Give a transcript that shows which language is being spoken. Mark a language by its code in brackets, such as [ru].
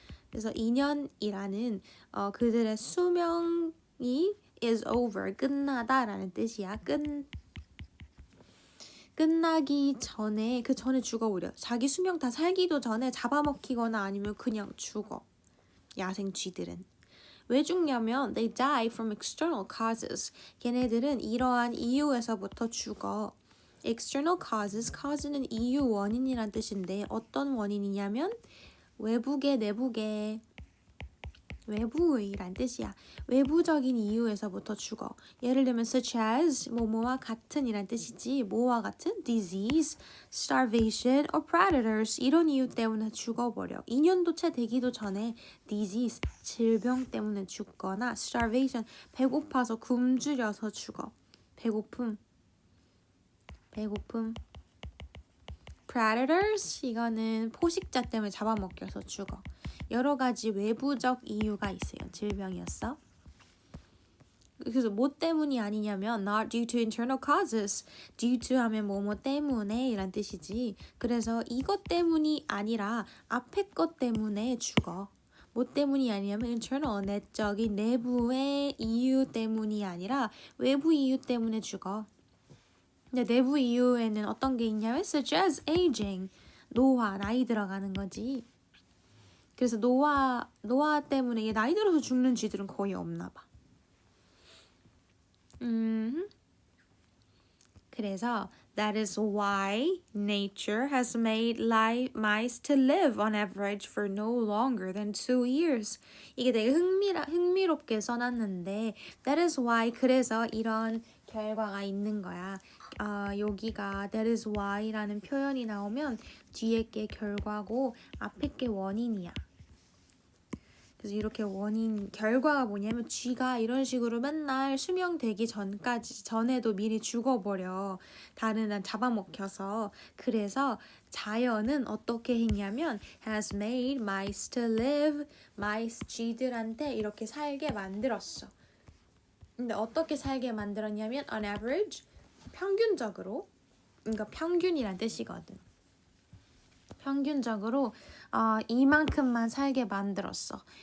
[ko] 그래서 2년이라는 그들의 수명이 is over, 끝나다라는 뜻이야. 끝나기 전에 그 전에 죽어버려. 자기 수명 다 살기도 전에 잡아먹히거나 아니면 그냥 죽어. 야생 쥐들은. 왜 죽냐면 [en] they die from external causes. [ko] 걔네들은 이러한 이유에서부터 죽어. external cause는 이유, 원인이란 뜻인데 어떤 원인이냐면 외부계, 내부계, 외부의란 뜻이야. 외부적인 이유에서부터 죽어. 예를 들면 such as 뭐뭐와 같은 이란 뜻이지. 뭐와 같은? [en] disease, starvation, or predators. [ko] 이런 이유 때문에 죽어버려. 2년도 채 되기도 전에 disease, 질병 때문에 죽거나 starvation, 배고파서 굶주려서 죽어. 배고픔. predators, 이거는 포식자 때문에 잡아먹혀서 죽어. 여러 가지 외부적 이유가 있어요. 질병이었어. 그래서 뭐 때문이 아니냐면 [en] not due to internal causes. [ko] due to 하면 뭐뭐 때문에 이란 뜻이지. 그래서 이것 때문이 아니라 앞에 것 때문에 죽어. 뭐 때문이 아니냐면 internal, 내적인 내부의 이유 때문이 아니라 외부 이유 때문에 죽어. 근데 내부 이유에는 어떤 게 있냐면 [en] such as aging, [ko] 노화, 나이 들어가는 거지. 그래서 노화 때문에 얘 나이 들어서 죽는 쥐들은 거의 없나 봐. [en] 그래서 that is why nature has made mice to live on average for no longer than 2 years. [ko] 이게 되게 흥미롭게 써놨는데 that is why, 그래서 이런 결과가 있는 거야. 여기가 that is why라는 표현이 나오면 뒤에 게 결과고 앞에 게 원인이야. 그래서 이렇게 원인 결과가 뭐냐면 쥐가 이런 식으로 맨날 수명되기 전에도 미리 죽어버려. 다른 한 잡아먹혀서. 그래서 자연은 어떻게 했냐면 [en] has made mice to live. [ko] mice 쥐들한테 이렇게 살게 만들었어. 근데 어떻게 살게 만들었냐면 on average 평균적으로, 그러니까 평균이란 뜻이거든. 평균적으로 이만큼만 살게 만들었어.